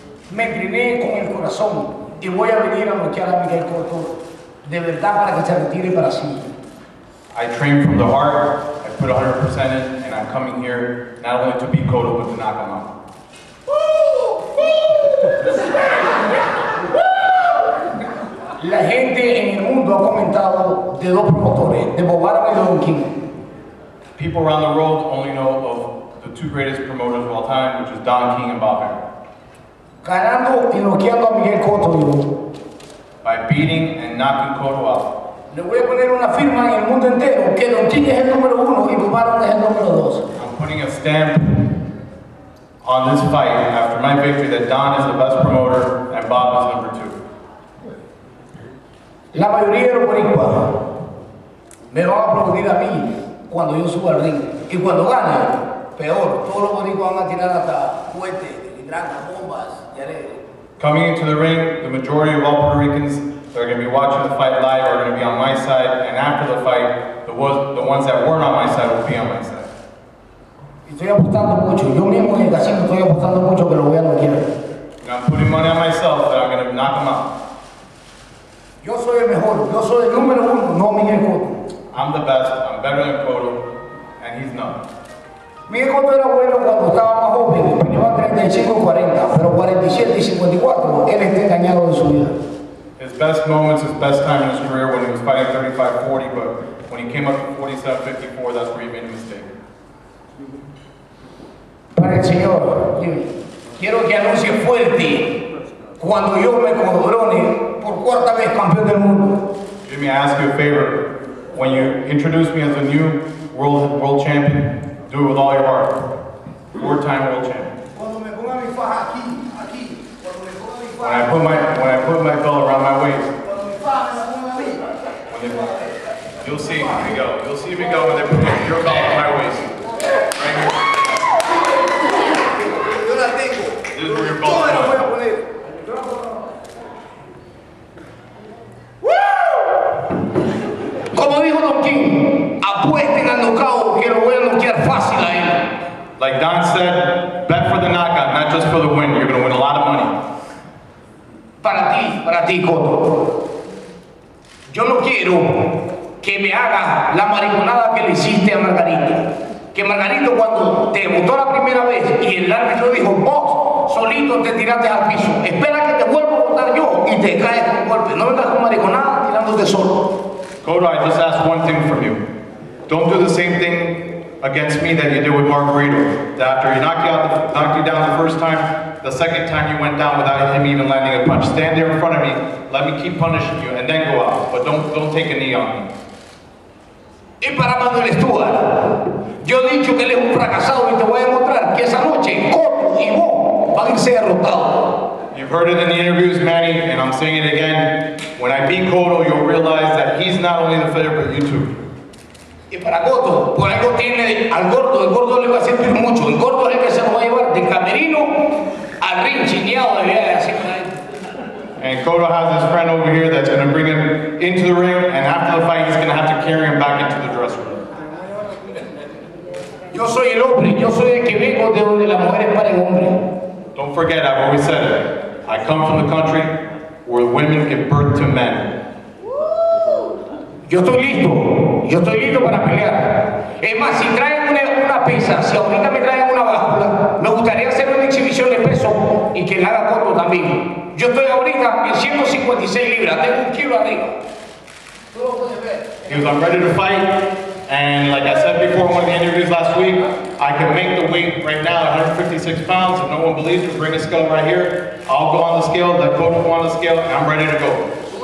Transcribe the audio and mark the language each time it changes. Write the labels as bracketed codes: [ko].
[es] Me incliné con el corazón y voy a venir a noquear a Miguel Cotto de verdad para que se retire para siempre. [en] I trained from the heart, I put 100% in, and I'm coming here not only to beat Cotto, but to knock him out. [es] La gente en el mundo ha comentado de dos promotores, de Bob Arum y de Don King. [en] People around the world only know of the two greatest promoters of all time, which is Don King and Bob Arum. [es] Ganando y noqueando a Miguel Cotto, digo. [en] By beating and knocking Cotto out. [es] Le voy a poner una firma en el mundo entero que Don King es el número 1 y Bob Arum es el número 2. [en] I'm putting a stamp on this fight after my victory that Don is the best promoter and Bob is number 2. [es] La mayoría de los boricuas me van a aplaudir a mí cuando yo suba al ring. Y cuando gane, peor, todos los boricuas van a tirar hasta cohetes, hidrantes, bombas y alegres. [en] Coming into the ring, the majority of all Puerto Ricans that are going to be watching the fight live are going to be on my side, and after the fight, the ones that weren't on my side will be on my side. [es] Y estoy apostando mucho, yo mismo en el casino estoy apostando mucho que lo voy a noquear. [en] I'm putting money on myself that I'm going to knock him out. [es] Yo soy el mejor, yo soy el número 1, no Miguel Cotto. [en] I'm the best, I'm better than Cotto, and he's not. [es] Miguel Cotto era bueno cuando estaba más joven, peleaba 35 y 40, pero 47 y 54, él está engañado de su vida. [en] His best moments, his best time in his career when he was fighting 35-40, but when he came up to 47-54, that's where he made a mistake. [es] Para el Señor, quiero que anuncie fuerte cuando yo me corone por cuarta vez campeón del mundo. [en] Jimmy, I ask you a favor. When you introduce me as a new world champion, do it with all your heart. 4-time world champion. [es] Cuando me ponga mi faja aquí, cuando me ponga mi [en] When [es] faja. [en] I put my belt around my waist. [es] Cuando mi faja me la ponga a mí. [en] You'll see me go. You'll see me go when they put your belt on my waist. Right here. [es] Yo la tengo. [en] This is where your [es] Yo me la voy [en] belt's [es] a [en] on. [es] poner. Como dijo Don King, apuesten al knockout que lo voy a noquear fácil a él. [en] Like Don said, bet for the knockout, not just for the win. You're going to win a lot of money. [es] Para ti, Cotto. Yo no quiero que me haga la mariconada que le hiciste a Margarito. Que Margarito cuando te votó la primera vez y el árbitro dijo, vos solito te tiraste al piso. Espera que te vuelva a votar yo y te caes con golpe. No vengas con mariconada tirándote solo. [en] Cotto, I just ask one thing from you. Don't do the same thing against me that you did with Margarito. After he knocked you down the first time, the second time you went down without him even landing a punch. Stand there in front of me, let me keep punishing you, and then go out. But don't take a knee on me. [es] Y para Manuel Stuart, yo he dicho que él es un fracasado y te voy a demostrar que esa noche Cotto y vos van a ser derrotados. [en] You've heard it in the interviews, Manny, and I'm saying it again. When I beat Cotto, you'll realize that he's not only the favorite, but you too. [es] Y para Cotto, por algo tiene al gordo, el gordo le va a sentir mucho. El gordo es el que se lo va a llevar de camerino al ring chineado de viaje así con él. [en] And Cotto has his friend over here that's going to bring him into the ring, and after the fight, he's going to have to carry him back into the dressing room. [es] Yo soy el hombre, yo soy el que vengo de donde las mujeres paren hombre. [en] Don't forget, I've always said it. I come from the country where women give birth to men. [es] Yo estoy listo para pelear. Es más, si traen una pesa, si ahorita me traen una báscula, me gustaría hacer una exhibición de peso y que la haga Cotto también. Yo estoy ahorita en 156 libras, tengo 1 kilo arriba. Tú lo puedes ver. [en] Because I'm ready to fight, and like I said before in one of the interviews last week, I can make the weight right now at 156 pounds. If no one believes me, bring a scale right here. I'll go on the scale, let Cotto go on the scale, and I'm ready to go.